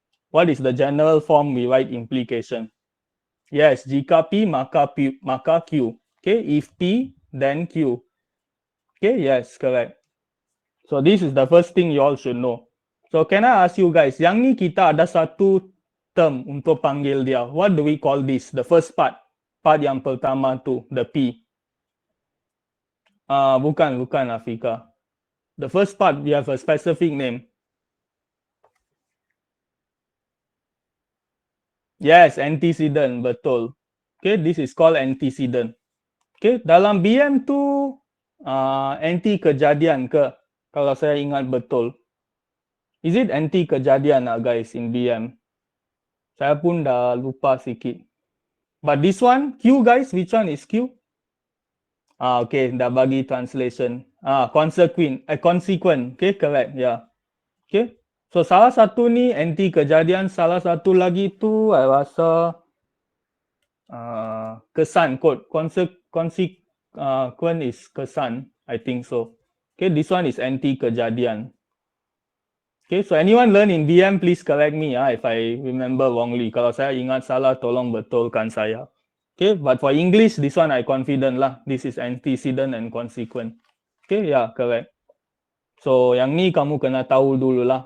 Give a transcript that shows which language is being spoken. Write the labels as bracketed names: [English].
[English] What is the general form we write implication? Yes, [Malay] jika P maka Q. [English] Okay, if P then Q. Okay, yes, correct. So this is the first thing you all should know. So can I ask you guys, [Malay] yang ni kita ada satu term untuk panggil dia. [English] What do we call this? The first part. [Malay] Part yang pertama tu, [English] the P. Bukan Afika. The first part, we have a specific name. Yes, antecedent, betul. Okay, this is called antecedent. [Malay] Okay, dalam BM tu anti kejadian ke? Kalau saya ingat betul. [English] Is it [Malay] anti kejadian guys in BM? Saya pun dah lupa sikit. [English] But this one, Q guys, which one is Q? Okay, [Malay] dah bagi [English] translation. Consequent. Okay, correct. Yeah. Okay. [Malay] So salah satu ni anti kejadian, salah satu lagi tu saya rasa kesan kot. [English] Consequent is kesan, I think so. Okay, this one is anti kejadian. Okay, so anyone learn in BM, please correct me if I remember wrongly. [Malay] Kalau saya ingat salah, tolong betulkan saya. Okay, [English] but for English, this one I confident lah. This is antecedent and consequent. Okay, yeah, correct. [Malay] So yang ni kamu kena tahu dulu lah.